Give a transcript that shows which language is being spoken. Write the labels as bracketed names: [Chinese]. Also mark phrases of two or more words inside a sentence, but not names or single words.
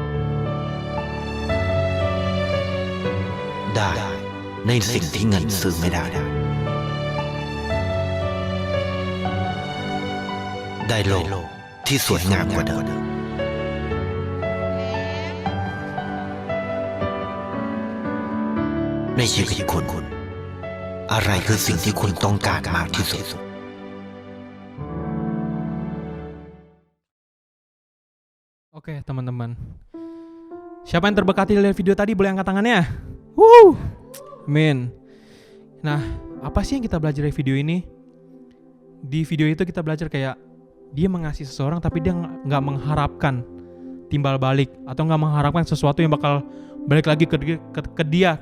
[Thai] ได้ในสิ่งที่เงินซื้อไม่ได้ได้โลกที่สวยงามกว่าเดิมในชีวิตคุณอะไรคือสิ่งที่คุณต้องการมากที่สุด [Indonesian] Oke teman-teman, siapa yang terberkati dari video tadi boleh angkat tangannya. Amin. Nah, apa sih yang kita belajar dari video ini? Di video itu kita belajar kayak dia mengasihi seseorang tapi dia nggak mengharapkan timbal balik atau nggak mengharapkan sesuatu yang bakal balik lagi ke dia.